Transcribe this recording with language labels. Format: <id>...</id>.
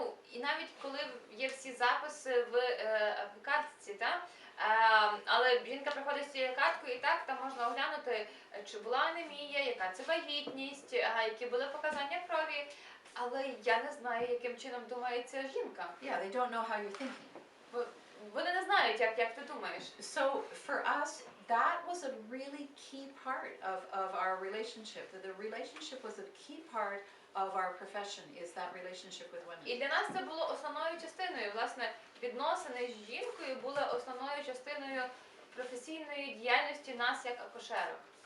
<uk>І навіть коли є всі записи в картці, але жінка приходить з цією карткою, і так там можна оглянути, чи була анемія, яка це вагітність, які були показання крові, але я не знаю, яким чином думає ця жінка.</uk> <en>yeah, they don't know how you're thinking.</en> <uk>Вони не знають, як ти думаєш.</uk> <en>So for us, that was a really key part of our relationship. The relationship was a key part of our profession, is that relationship with women.</en> <uk>І для нас це було основною частиною. Власне, відносини з жінкою були основною частиною професійної діяльності нас як акушерок.</uk>